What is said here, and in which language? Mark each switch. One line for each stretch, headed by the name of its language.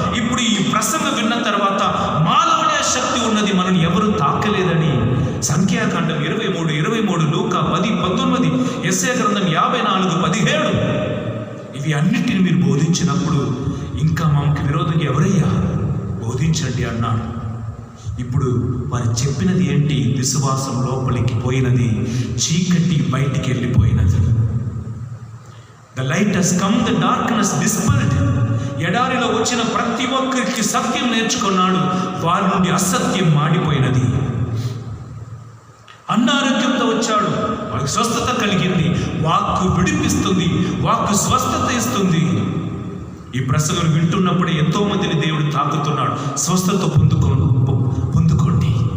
Telugu: ఇప్పుడు ఈ ప్రసంగం విన్న తర్వాత మాలోనే శక్తి ఉన్నది, మనల్ని ఎవరు తాకలేదని సంఖ్యాకాండం 23 లూకా 10:19, యెషయా గ్రంథం 54:17 ఇవి అన్నిటిని మీరు బోధించినప్పుడు ఇంకా మాకు విరోధంగా ఎవరయ్యా బోధించండి అన్నారు. ఇప్పుడు వారు చెప్పినది ఏంటి? విశ్వాసం లోపలికి పోయినది, చీకటి బయటికి వెళ్ళిపోయినది.
English: The light has come, the darkness dispelled.
Telugu: ఎడారిలో వచ్చిన ప్రతి ఒక్కరికి సత్యం నేర్చుకున్నాడు, వారి నుండి అసత్యం మాడిపోయినది. అనారోగ్యంతో వచ్చాడు, వాళ్ళకి స్వస్థత కలిగింది. వాక్కు విడిపిస్తుంది, వాక్కు స్వస్థత ఇస్తుంది. ఈ ప్రసంగం వింటున్నప్పుడే ఎంతో మందిని దేవుడు తాకుతున్నాడు. స్వస్థత పొందుకోండి.